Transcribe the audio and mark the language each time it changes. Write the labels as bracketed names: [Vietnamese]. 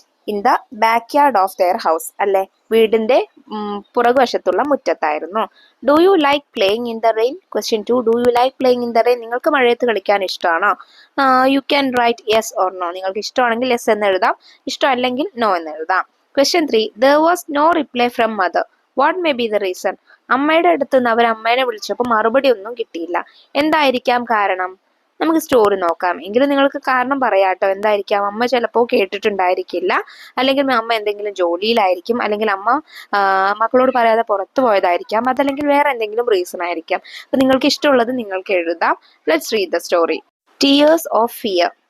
[English] in the backyard of their house, [Malayalam] അല്ലെ, വീടിന്റെ പുറകുവശത്തുള്ള മുറ്റത്തായിരുന്നു. [English] Do you like playing in the rain? Question 2, do you like playing in the rain? [Malayalam] നിങ്ങൾക്ക് മഴയത്ത് കളിക്കാൻ ഇഷ്ടമാണോ? [English] You can write yes or no. [Malayalam] നിങ്ങൾക്ക് ഇഷ്ടമാണെങ്കിൽ yes എന്ന് എഴുതാം, ഇഷ്ടമല്ലെങ്കിൽ നോ എന്ന് എഴുതാം. [English] Question 3, there was no reply from mother. What may be the reason? [Malayalam] അമ്മയുടെ അടുത്ത് നിന്ന് അവർ അമ്മേനെ വിളിച്ചപ്പോൾ മറുപടി ഒന്നും കിട്ടിയില്ല. എന്തായിരിക്കാം കാരണം? നമുക്ക് സ്റ്റോറി നോക്കാം. എങ്കിലും നിങ്ങൾക്ക് കാരണം പറയാട്ടോ, എന്തായിരിക്കാം? അമ്മ ചിലപ്പോൾ കേട്ടിട്ടുണ്ടായിരിക്കില്ല, അല്ലെങ്കിൽ അമ്മ എന്തെങ്കിലും ജോലിയിലായിരിക്കും, അല്ലെങ്കിൽ അമ്മ മക്കളോട് പറയാതെ പുറത്തു പോയതായിരിക്കാം, അതല്ലെങ്കിൽ വേറെ എന്തെങ്കിലും റീസൺ ആയിരിക്കാം. അപ്പൊ നിങ്ങൾക്ക് ഇഷ്ടമുള്ളത് നിങ്ങൾക്ക് എഴുതാം. [English] Let's read the story. Tears of fear.